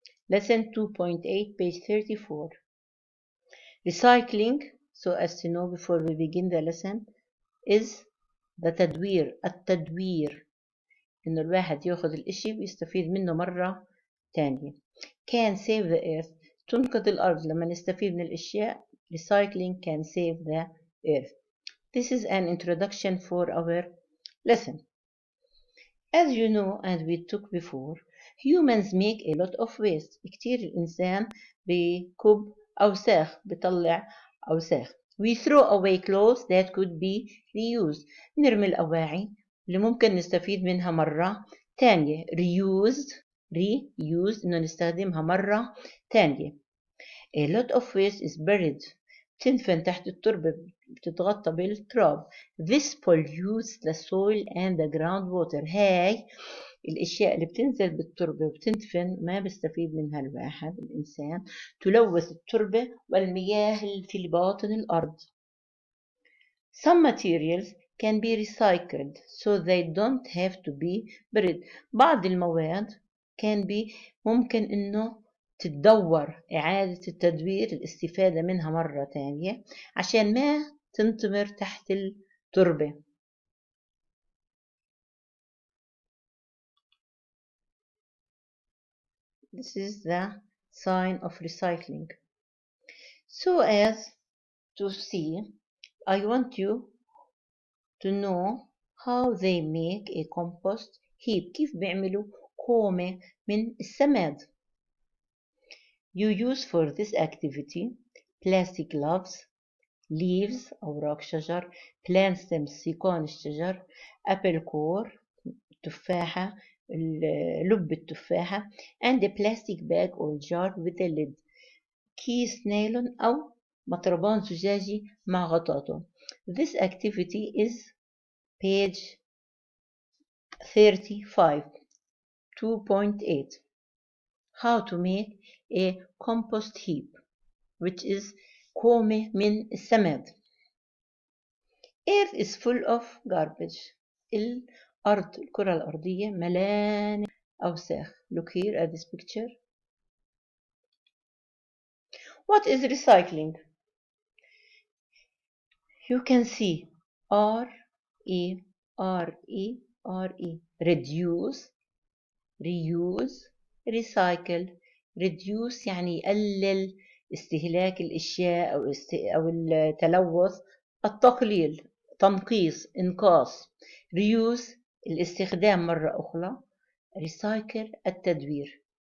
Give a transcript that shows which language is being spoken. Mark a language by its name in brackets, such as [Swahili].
[English] Lesson 2.8, page 34. Recycling, so as to know before we begin the lesson, is the [Arabic] التدوير إنه الواحد ياخذ الإشي ويستفيد منه مرة تانية. [English] Can save the earth. [Arabic] تنقذ الأرض لما نستفيد من الأشياء. [English] Recycling can save the earth. This is an introduction for our lesson. As you know and we took before, humans make a lot of waste. [Arabic] كتير الإنسان بكب أوساخ بطلع أوساخ. [English] We throw away clothes that could be reused. [Arabic] نرمي الأواعي اللي ممكن نستفيد منها مرة تانية. reused إنه نستخدمها مرة تانية. A lot of waste is buried. تندفن تحت التربة بتتغطى بالتراب. [English] This pollutes the soil and the groundwater. [Arabic] هاي الأشياء اللي بتنزل بالتربة وبتندفن ما بيستفيد منها الواحد الإنسان تلوث التربة والمياه اللي في باطن الأرض. [English] Some materials can be recycled so they don't have to be buried. [Arabic] بعض المواد ممكن إنه تتدور إعادة التدوير الاستفادة منها مرة تانية عشان ما تنطمر تحت التربة. [English] This is the sign of recycling. So as to see, I want you to know how they make a compost heap. [Arabic] كيف بيعملوا كومة من السماد. [English] You use for this activity plastic gloves, leaves [Arabic] أوراق شجر, [English] plant stems [Arabic] سيقان الشجر, [English] apple core [Arabic] تفاحة لب التفاحة, [English] and a plastic bag or jar with a lid. [Arabic] كيس نايلون أو مطربان زجاجي مع غطاته. [English] This activity is page 35, 2.8. How to make a compost heap, which is [Arabic] كومة من السماد. [English] Earth is full of garbage. [Arabic] الكرة الأرضية ملانة أوساخ. [English] Look here at this picture. What is recycling? You can see R-E, R-E, R-E. Reduce, reuse, recycle. [Arabic] reduce يعني يقلل استهلاك الأشياء أو التلوث. التقليل تنقيص إنقاص. reuse الاستخدام مرة أخرى. recycle التدوير.